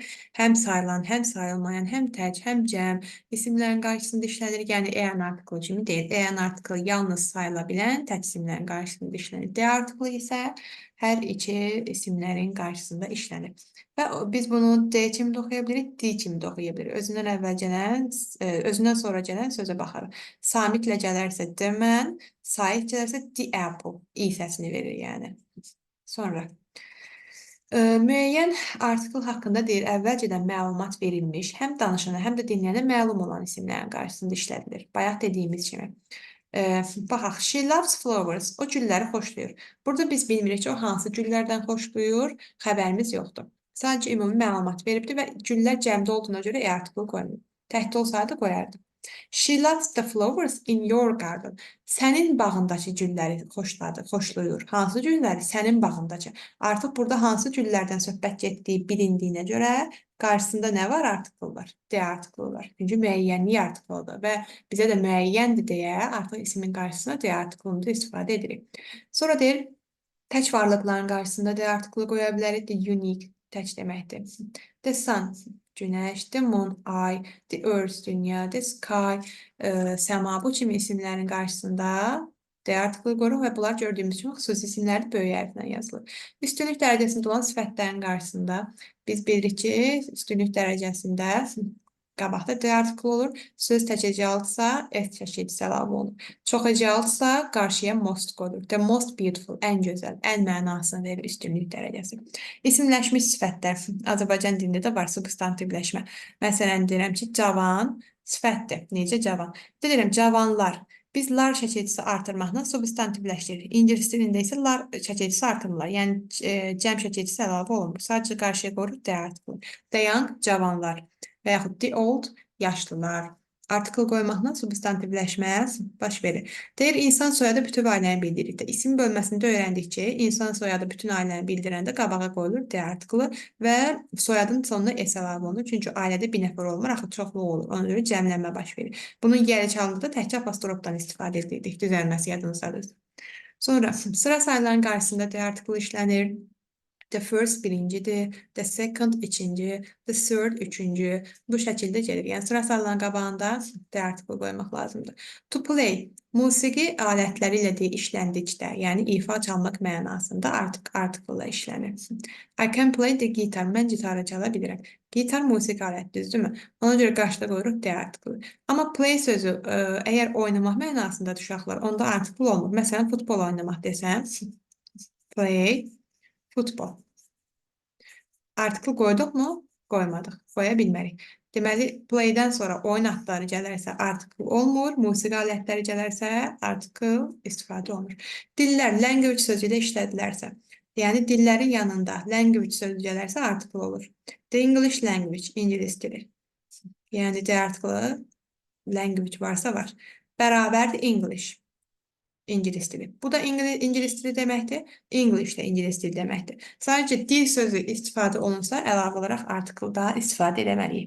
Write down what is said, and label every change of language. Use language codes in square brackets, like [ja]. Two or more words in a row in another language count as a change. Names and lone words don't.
[az] Həm sayılan, həm sayılmayan, həm tək, həm cəm isimlərin qarşısında işlənir. Yəni an artiklı kimi deyil. An artiklı yalnız sayıla bilən tək isimlərin qarşısında işlənir. D artiklı isə hər iki isimlərin qarşısında işlənir. Və biz bunu D kimi də oxuya bilirik, D kimi də oxuya bilirik. Özündən əvvəl gələn, özündən sonra gələn sözə baxarıq. Samitlə gələrsə [en] the man, [az] Sait gələrsə [en] the apple. [az] İ səsini verir yəni. Sonra müəyyən artikl haqqında deyir, əvvəlcədən məlumat verilmiş, həm danışana, həm də dinləyənə məlum olan isimlərin qarşısında işlədilir. Bayaq dediyimiz kimi. Baxaq, [en] she loves flowers. [az] O gülləri xoşlayır. Burada biz bilmirik ki, o hansı güllərdən xoşlayır, xəbərimiz yoxdur. Sadəcə ümumi məlumat veribdir və güllər cəmdə olduğuna görə artikl qoyulur. Təkdə olsaydı qoyardı. [en] She loves the flowers in your garden. [az] Sənin bağındakı gülləri xoşlayır. Hansı gülləri? Sənin bağındakı. Artıq burada hansı güllərdən söhbət getdiyi bilindiyinə görə qarşısında nə var? Artikl var. D artiklı var. Çünki müəyyənlik artiklıdır və bizə də müəyyəndir deyə artıq ismin qarşısına D artiklını da istifadə edirik. Sonra deyir, tək varlıqların qarşısında D artiklı qoya bilərik. [en] The unique, [az] tək deməkdir. [en] The sun, günəş, the moon, ay, the earth, dünya, the sky, [az] səma bu kimi isimlərin qarşısında D artiklı qoyuruq və bunlar gördüyümüz kimi xüsusi isimlərdir, böyük hərflə yazılır. Üstünlük dərəcəsində olan sifətlərin qarşısında biz bilirik ki, üstünlük dərəcəsində qabaqda D artiklı olur. Söz təkəcəldsə, S çəkicisi əlavə olunur. Çoxəcəldsə, qarşıya most qoyulur. [en] The most beautiful, [az] ən gözəl, ən mənasını verir üstünlük dərəcəsi. İsimləşmiş sifətlər. Azərbaycan dilində də var substantivləşmə. Məsələn, deyirəm ki, cavan sifətdir. Necə cavan? Deyirəm, cavanlar. Biz lar çəkicisi artırmaqla substantivləşdiririk. İngilis dilində isə lar çəkicisi artırılır. Yəni, cəm çəkicisi əlavə olunur. Sadəcə qarşıya qoyulur D artiklı. [en] The young, [az] cavanlar. Və yaxud [en] the old, [az] yaşlılar. Artikl qoymaqla substantivləşmə baş verir. Deyir, insan soyadı bütün ailəni bildirir. İsim bölməsində öyrəndik ki, insan soyadı bütün ailəni bildirəndə qabağa qoyulur D artiklı və soyadın sonuna S əlavə olunur. Çünki ailədə bir nəfər olmur, axı çoxluq olur. Ona görə cəmlənmə baş verir. Bunun gəliş halında təkcə apostrofdan istifadə edirdik. Düzəlməsi yadınızdadır. Sonra sıra sayıların qarşısında D artiklı işlənir. [en] The first birincidir, the second ikinci, the third üçüncü. [az] Bu şəkildə gəlir. Yəni sıra sayılan qabağında D artiklı qoymaq lazımdır. To play, musiqi alətləri ilə işləndikdə, yəni ifa çalmaq mənasında artıq artiklla işlənir. [en] I can play the guitar, [az] mən gitarı çala bilirəm. Gitar musiqi aləti, düzdürmü? Ona görə qarşıda qoyuruq D artiklı. Amma play sözü əgər oynamaq mənasındadır uşaqlar, onda artikl olmur. Məsələn, futbol oynamaq desəm, play, futbol. Artikl qoyduq mu? Qoymadıq. Qoya bilmərik. Deməli, playdən sonra oyun adları gələrsə artikl olmur, musiqi alətləri gələrsə artikl istifadə olunur. Dillər, language sözü ilə işlədilərsə, yəni dillərin yanında language sözü gələrsə artikl olur. [en] The English language, [az] ingilis dili. Yəni D artiklı language varsa var. Bərabərdir English. İngilis dili. Bu da İngilis dili deməkdir. English də İngilis dili deməkdir. Sadəcə dil sözü istifadə olunsa əlavə olaraq artikl daha istifadə eləməliyik.